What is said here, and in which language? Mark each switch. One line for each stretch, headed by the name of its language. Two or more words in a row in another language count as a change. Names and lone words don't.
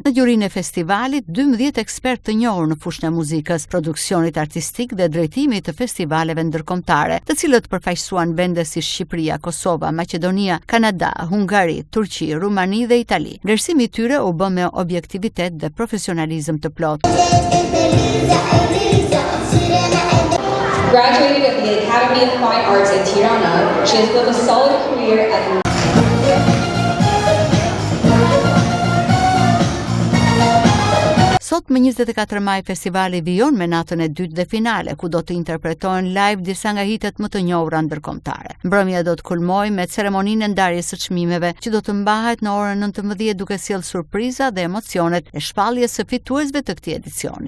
Albanian: Në jurinë e festivalit, 12 ekspertë të njohur në fushën e muzikës, produksionit artistik dhe drejtimit të festivaleve ndërkombëtare, të cilët përfaqësuan vende si Shqipëria, Kosova, Maqedonia, Kanada, Hungari, Turqi, Rumani dhe Itali. Vlerësimi i tyre u bë me objektivitet dhe profesionalizëm të plotë.
English: Graduated at the Academy of Fine Arts in Tirana, she has built a solid career at
Albanian: Sot më 24 maj festivali vijon me natën e dytë dhe finale, ku do të interpretohen live disa nga hitet më të njohura ndërkombëtare. Mbrëmja do të kulmojë me ceremoninë e ndarjes së çmimeve, që do të mbahet në orën 19 duke sjellë surpriza dhe emocionet e shpalljes së fituesve të këtij edicioni.